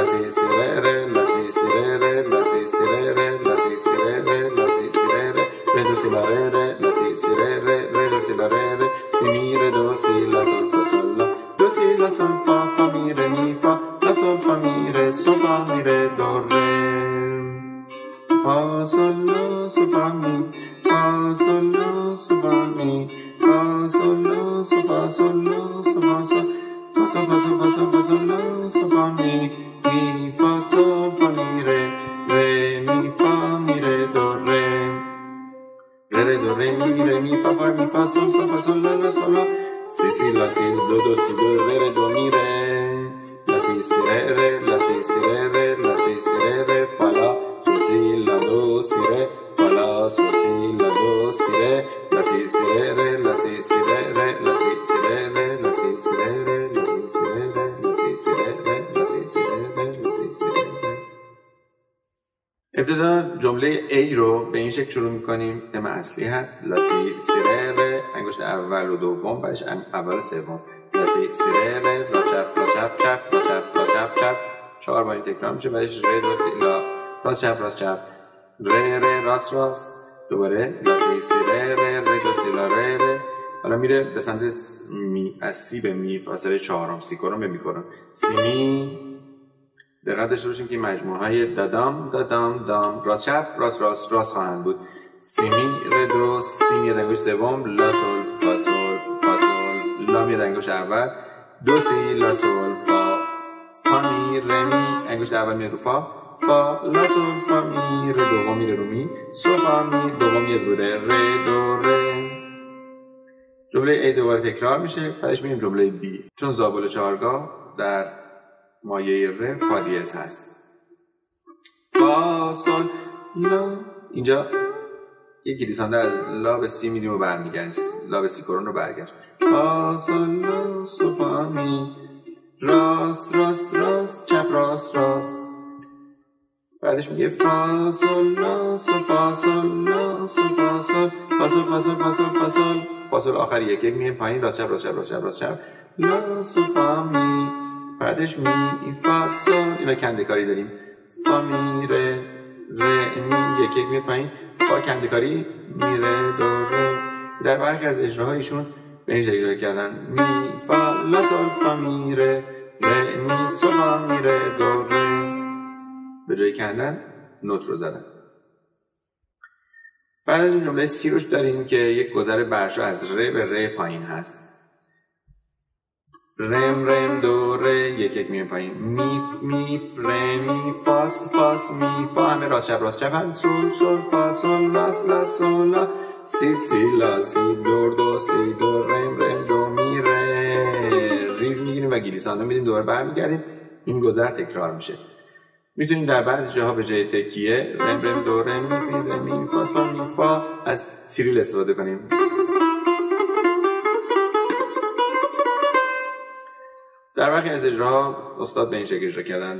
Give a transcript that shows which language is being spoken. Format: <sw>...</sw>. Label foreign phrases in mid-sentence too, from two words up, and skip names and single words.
<fa>si si re la si si re la si si re la si si re la si si re do si la re la si si re do si la re si mi re do si la sol fa sol la do si la sol fa mi re mi fa la sol fa mi re sol fa mi re do re fa sol la sol fa mi fa فا سول لا سول فا می فا سول لا سول فا سول لا سول فا سول فا سول فا سول فا سول فا سول لا سول فا می فا سول فا می ره می فا می ره دو ره ره دو ره می فا سول لا لا سول لا سی لا سی دو سی دو ره دو می ره لا سی ره لا سی ره لا سی ره فا لا سی لا دو سی ره فا لا سی لا دو سی ره لا سی ره لا سی ره لا سی ره لا سی ره لا سی ره لا سی ره لا سی ره لا سی ره. ابتدا جمله A رو به این شکل شروع می‌کنیم. تم اصلی هست لا سی ره انگشت اول و دوم، بعدش اول و سوم. لا سی ره راست چپ راست چپ چپ راست چپ راست چپ چپ 4 بار تکرار میشه. بعدش ره دو سی لا راست چپ ره راست دوباره لا سی ره دو سی لا ره. حالا میره به سمت می، از سی به می فاصله 4 سی کورم به می کورم. سی می دقت داشته باشیم که مجموعه های دادام دادام دام راست چپ راست خواهند بود. سی می ره دو سی میاد انگشت سوم لا سول فا سول فا سول لا میاد انگشت اول دو سی لا سول فا می ره می انگشت اول میاد رو فا لا سول فا می ره دوم میره رو می سول فا می دوم میاد رو ره دو ره. جمله A دوباره تکرار میشه. بعدش میریم جمله B. چون زابل چهارگاه در مایه ره فا دیез هست. فا سول لا اینجا یک گلیسانده از لا به سی میدیم و برمیگردیم. لا به سی کورون رو برگرد. فا سول لا سول فا می راست چپ راست. بعدش میگه فا سول لا سول فا سول لا سول فا سول فا سول فا سول فا سول فا سول فا سول آخر یک میایم پایین راست چپ لا سول فا می. بعدش می فا سول اینا کنده‌کاری داریم. فا می ره می یک میاد پایین فا کنده‌کاری می ره دو ره. در برخی از اجراهایشون به این شکل کردن می فا لا سول فا می ره می سول فا می ره دو ره. به جای کندن نوت رو زدن. بعد از این جمله سی روش داریم که یک گذر برشا از ره به ره پایین هست. رم دو ره یک میره پایین. میف ره می فاس می فا همه راست چپ هم سول فا سول لا سول لا سی لا سی دو سی دو رم دو می ره. ریز میگیریم و گلیسانده میدیم دوباره برمیگردیم. این گذر تکرار میشه. میتونیم در بعضی جاها به جای تکیه رم دو رم می فاس فا می فا از سیریل استفاده کنیم. در برخی از اجراها استاد به این شکل اجرا کردن.</fa>